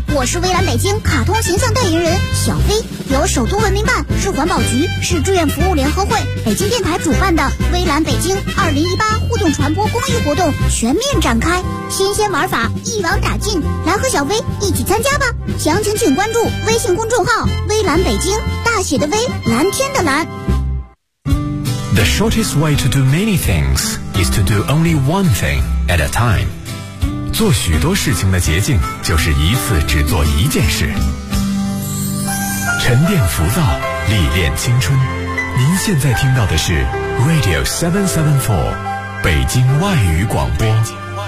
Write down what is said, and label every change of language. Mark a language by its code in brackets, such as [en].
[zh] 我是微蓝北京卡通形象代言人小飞，由首都文明办、市环保局、市志愿服务联合会、北京电台主办的微蓝北京2018互动传播公益活动全面展开，新鲜玩法一网打尽，来和小飞一起参加吧。详情请关注微信公众号微蓝北京，大写的微，蓝天的蓝。 [en] The shortest way to do many things is to do only one thing at a time. [zh] 做许多事情的捷径就是一次只做一件事。沉淀浮躁，历练青春。您现在听到的是 Radio 774，北京外语广播。